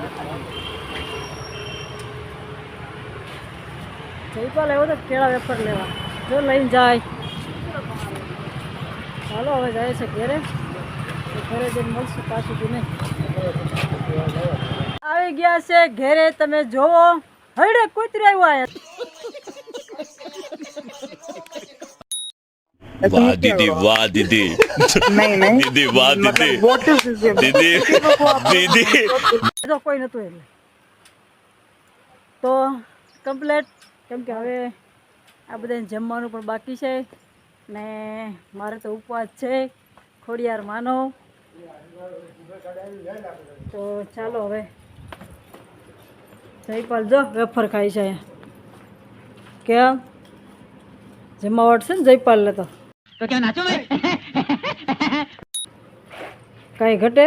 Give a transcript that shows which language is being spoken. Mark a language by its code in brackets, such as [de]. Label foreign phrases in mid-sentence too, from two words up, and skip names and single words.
[gu] જયપાલ આવ્યો તો કેળા વેફર લેવા જો લઈને જાય. ચાલો હવે જાય છે ઘરે તો ઘરે જઈને મળશું પાછું કે નહીં. આવી ગયા છે ઘરે તમે જોવો હરડે કૂતરી આવ્યો [hi] वाह दीदी वाह दीदी दीदी वाह दीदी दीदी दीदी [gu] જો કોઈ નહોતું એટલે તો કમ્પ્લેટ કેમ કે હવે આ બધાને જમવાનું પણ બાકી છે ને મારે તો ઉપવાસ છે ખોડિયાર માનો. તો ચાલો હવે જયપાલ જો વેફર ખાય છે કેમ જમાવટ છે ને જયપાલ લે તો કાંઈ ઘટે.